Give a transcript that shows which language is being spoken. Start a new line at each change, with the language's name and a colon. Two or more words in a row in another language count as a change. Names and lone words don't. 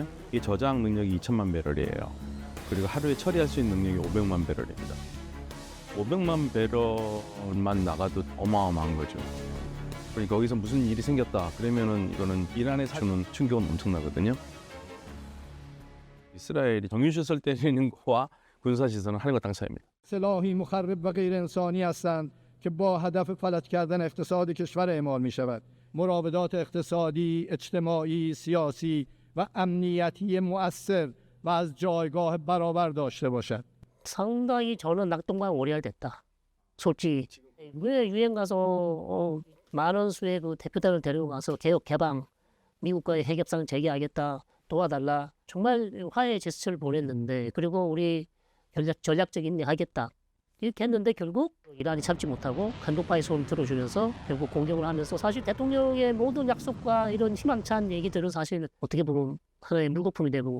Korean: 이 저장 능력이 2천만 배럴이에요. 그리고 하루에 처리할 수 있는 능력이 500만 배럴입니다. 500만 배럴만 나가도 어마어마한 거죠. 그러니까 거기서 무슨 일이 생겼다 그러면은 이거는 이란에 주는 충격은 엄청나거든요. 이스라엘이 정유시설 때리는 거와 군사 시설은 하는 것 당사입니다.
Persian: سلاحی مخرب و غیر انسانی هستند که با هدف فلج کردن اقتصاد کشور اعمال می شود. مراودات اقتصادی، اجتماعی، سیاسی و امنیتی مؤثر و از جایگاه برابر داشته باشد.
Korean: 상당히 저는 낙동강 오리알됐다. 솔직히 왜 유엔 가서 많은 수의 그 대표단을 데리고 가서 개혁 개방 미국과의 핵협상 재개하겠다 도와달라 정말 화해 제스처를 보냈는데 그리고 우리 전략적인 일 하겠다 이렇게 했는데 결국 이란이 참지 못하고 간독파의 소음을 들어주면서 결국 공격을 하면서 사실 대통령의 모든 약속과 이런 희망찬 얘기들은 사실 어떻게 보면 하나의 물거품이 되고